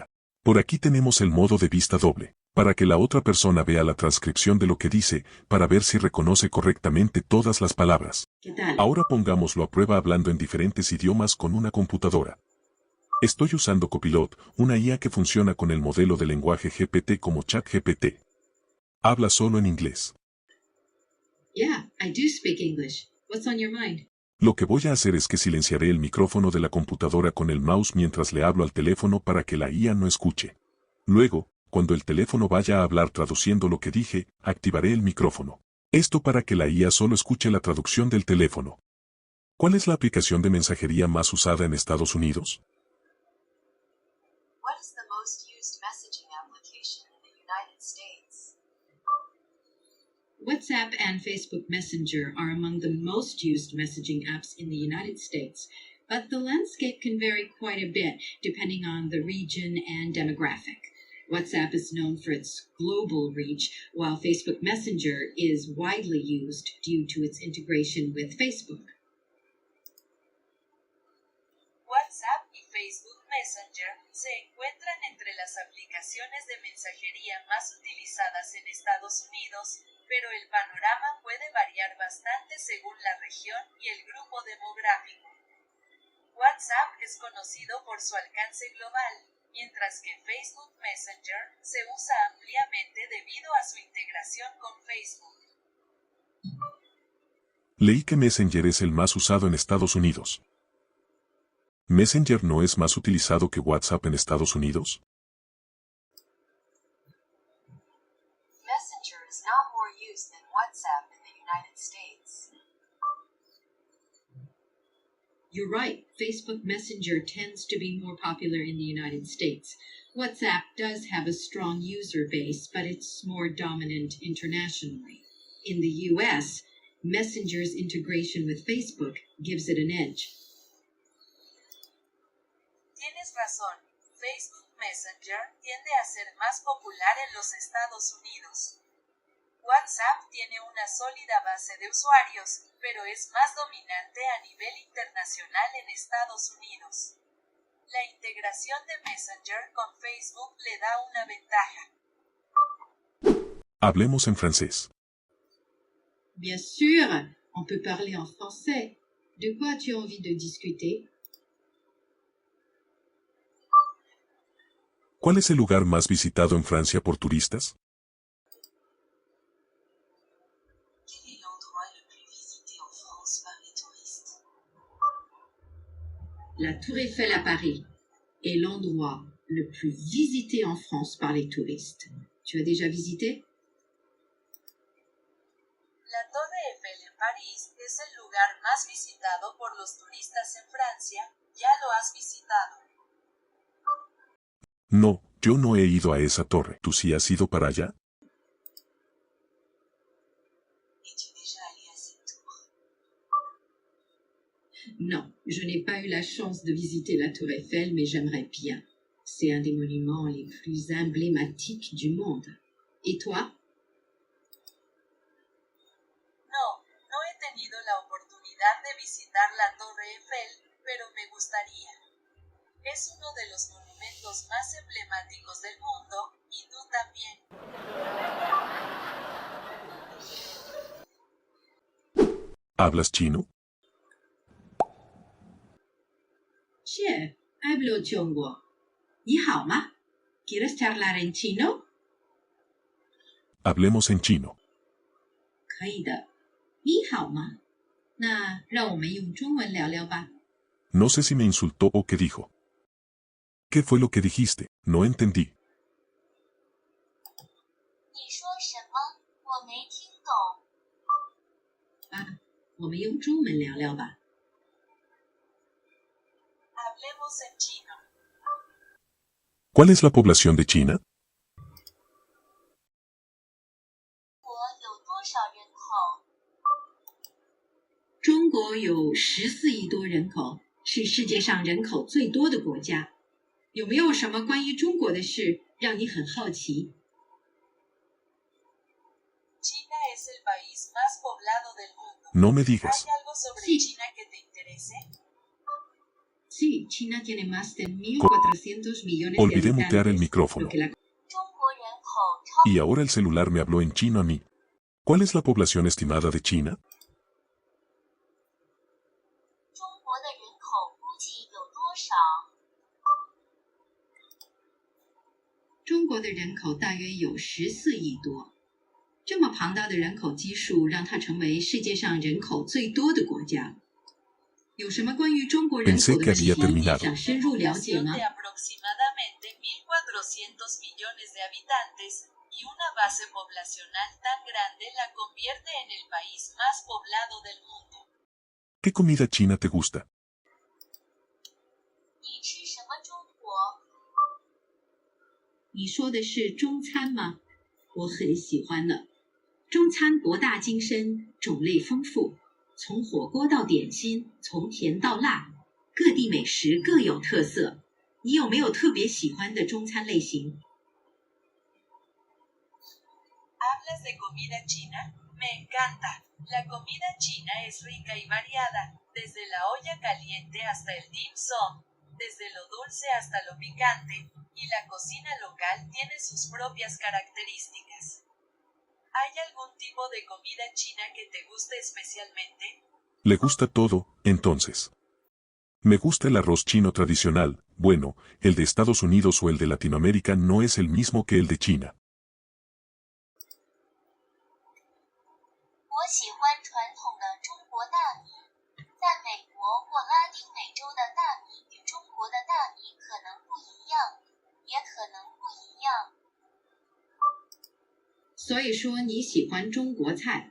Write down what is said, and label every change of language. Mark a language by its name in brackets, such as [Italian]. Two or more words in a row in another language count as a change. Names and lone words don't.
[Spanish] Por aquí tenemos el modo de vista doble, para que la otra persona vea la transcripción de lo que dice, para ver si reconoce correctamente todas las palabras. ¿Qué tal? Ahora pongámoslo a prueba hablando en diferentes idiomas con una computadora. Estoy usando Copilot, una IA que funciona con el modelo de lenguaje GPT como ChatGPT. Habla solo en inglés. [English] Yeah, I do speak English. What's on your mind? [Spanish] Lo que voy a hacer es que silenciaré el micrófono de la computadora con el mouse mientras le hablo al teléfono para que la IA no escuche. Luego, cuando el teléfono vaya a hablar traduciendo lo que dije, activaré el micrófono. Esto para que la IA solo escuche la traducción del teléfono. ¿Cuál es la aplicación de mensajería más usada en Estados Unidos? [English] What is the most used messaging application in the United States? WhatsApp and Facebook Messenger are among the most used messaging apps in the United States, but the landscape can vary quite a bit depending on the region and demographic. WhatsApp is known for its global reach, while Facebook Messenger is widely used due to its integration with Facebook. [Spanish] WhatsApp y Facebook Messenger se encuentran entre las aplicaciones de mensajería más utilizadas en Estados Unidos, pero el panorama puede variar bastante según la región y el grupo demográfico. WhatsApp es conocido por su alcance global, mientras que Facebook Messenger se usa ampliamente debido a su integración con Facebook. Leí que Messenger es el más usado en Estados Unidos. ¿Messenger no es más utilizado que WhatsApp en Estados Unidos? Messenger is now more used than WhatsApp in the United States. You're right, Facebook Messenger tends to be more popular in the United States. WhatsApp does have a strong user base, but it's more dominant internationally. In the US, Messenger's integration with Facebook gives it an edge. Tienes tienes razón. Facebook Messenger tiende a ser más popular en los Estados Unidos. WhatsApp tiene una sólida base de usuarios, pero es más dominante a nivel internacional en Estados Unidos. La integración de Messenger con Facebook le da una ventaja. Hablemos en francés. [French] Bien sûr, on peut parler en français. De quoi as-tu envie de discuter? [Spanish] ¿Cuál es el lugar más visitado en Francia por turistas? [French] Quel est l'endroit le plus visité en France par les touristes? La Tour Eiffel à Paris est l'endroit le plus visité en France par les touristes. Tu as déjà visité? [Spanish] La Torre Eiffel en París es el lugar más visitado por los turistas en Francia. ¿Ya lo has visitado? No, yo no he ido a esa torre. ¿Tú sí has ido para allá? [French] Es-tu déjà allé à cette tour? Non, je n'ai pas eu la chance de visiter la Tour Eiffel, mais j'aimerais bien. C'est un des monuments les plus emblématiques du monde. Et toi? [Spanish] No he tenido la oportunidad de visitar la Torre Eiffel, pero me gustaría. Es uno de los monumentos más emblemáticos del mundo, y tú también. ¿Hablas chino? 是 hablo chongo. [Chinese] 你好吗? [Spanish] ¿Quieres charlar en chino? Hablemos en chino. [Chinese] 可以的。你好吗？那让我们用中文聊聊吧。 [Spanish] No sé si me insultó o qué dijo. ¿Qué fue lo que dijiste? No entendí. [Chinese] 你说什么？我没听懂。啊，我们用中文聊聊吧。 [Spanish] Hablemos en chino. ¿Cuál es la población de China? [Chinese] 国有多少人口？中国有14亿多人口，是世界上人口最多的国家。有没有什么关于中国的事让你很好奇？ [Spanish] China es el país más poblado del mundo. No me digas. ¿Hay algo sobre Sí. China que te interese? Sí, China tiene más de 1.400 millones de Olvidé habitantes. mutear el micrófono. [Chinese] 中国人口超 [Spanish] Y ahora el celular me habló en chino a mí. ¿Cuál es la población estimada de China? [Chinese] 中国的人口估计有多少？中国的人口大约有14亿多。这么庞大的人口基数，让它成为世界上人口最多的国家。有什么关于中国人口 [Spanish] Pensé [Chinese] 的 [Spanish] que [Chinese] 信 [Spanish] había [Chinese] 息 [Spanish] terminado. [Chinese] 想深入了解 [Spanish] Población [Chinese] 吗？ [Spanish] de aproximadamente 1.400 millones de habitantes, y una base poblacional tan grande la convierte en el país más poblado del mundo. ¿Qué comida china te gusta? [Chinese] 你吃什么中国？你说的是中餐吗？我很喜欢呢。中餐博大精深，种类丰富，从火锅到点心，从甜到辣，各地美食各有特色。你有没有特别喜欢的中餐类型？ [Spanish] ¿Hablas de comida china? Me encanta. La comida china es rica y variada, desde la olla caliente hasta el dim sum, desde lo dulce hasta lo picante, y la cocina local tiene sus propias características. ¿Hay algún tipo de comida china que te guste especialmente? Le gusta todo, entonces. Me gusta el arroz chino tradicional. Bueno, el de Estados Unidos o el de Latinoamérica no es el mismo que el de China. [Chinese] 我喜欢传统的中国大米，但美国或拉丁美洲的大米与中国的大米可能不一样，也可能不一样。所以说你喜欢中国菜。